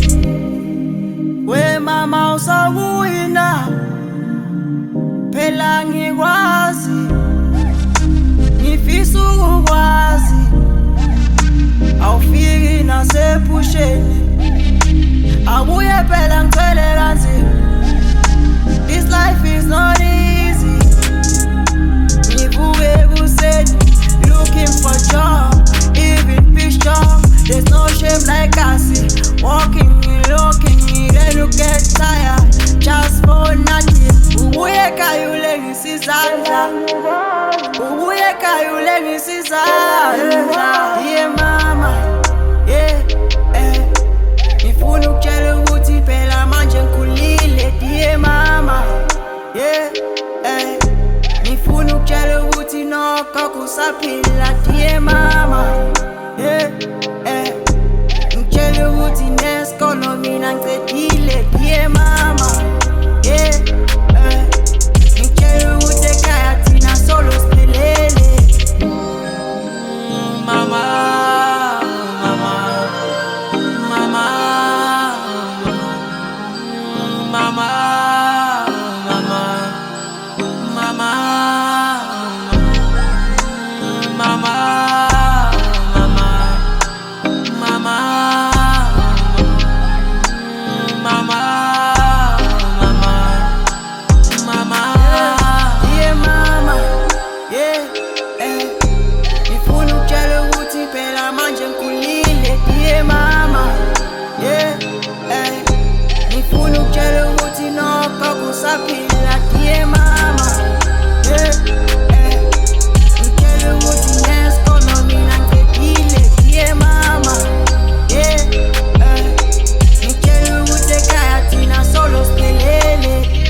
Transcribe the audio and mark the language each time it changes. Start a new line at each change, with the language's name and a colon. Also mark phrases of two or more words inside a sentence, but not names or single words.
Zulu: We mama usabuyi na, phela ngikwazi, ngifisa ukukwazi, awufiki nasephusheni, abuye phela ngicele kanzima.
English: This life is not easy.
Zulu: Ngivuke ekuseni
English: looking for job, even fish job. There's no shame like I see. Walking, looking, then you get tired just for nothing.
Zulu: Ubuye ekhaya ulengisa izandla, ubuye ekhaya ulengisa izandla,
English: dear mama,
Zulu: ngifuna ukutshela ukuthi phela manje ngikhulile,
English: dear mama,
Zulu: ngifuna ukutshela ukuthi nokho kusaphila,
English: dear mama,
Zulu: ngitshela ukuthi nesikolo mina ngicedile,
English: dear mama,
Zulu: ngitshela ukuthi ekhaya thina solo siphelele. Mama, mama, mama, mama, mama, mama,
English: mama, dear mama,
Zulu: ngifuna ukutshela ukuthi phela manje ngikhulile,
English: dear mama,
Zulu: ngifuna ukutshela ukuthi nokho kusaphila,
English: dear mama,
Zulu: ngitshela ukuthi nesikolo mina ngicedile,
English: dear mama,
Zulu: ngitshela ukuthi ekhaya thina solo siphelele.